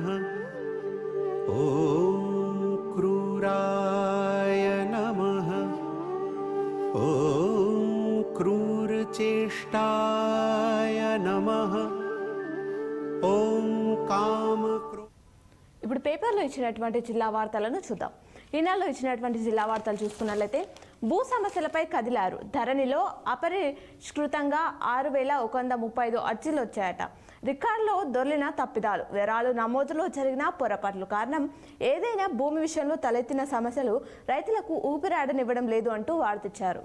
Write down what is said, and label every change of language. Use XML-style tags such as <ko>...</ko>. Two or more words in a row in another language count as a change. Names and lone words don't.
<sa>ॐ क्रूराय नमः। ॐ क्रूरचेष्टाय नमः। ॐ कामक्रो</sa> <te>ఇప్పుడు పేపర్లో ఇచ్చినటువంటి జిల్లా వార్తలను చూద్దాం. ఈనాడులో ఇచ్చినటువంటి జిల్లా వార్తలు చూసుకున్నట్లయితే భూ సమస్యలపై కదిలారు. ధరణిలో అపరిష్కృతంగా 6135 అర్జీలు వచ్చాయట. రికార్డులో దొర్లిన తప్పిదాలు, వివరాలు నమోదులో జరిగిన పొరపాట్లు కారణం ఏదైనా భూమి విషయంలో తలెత్తిన సమస్యలు రైతులకు ఊపిరాడనివ్వడం లేదు అంటూ వార్తిచ్చారు.</te>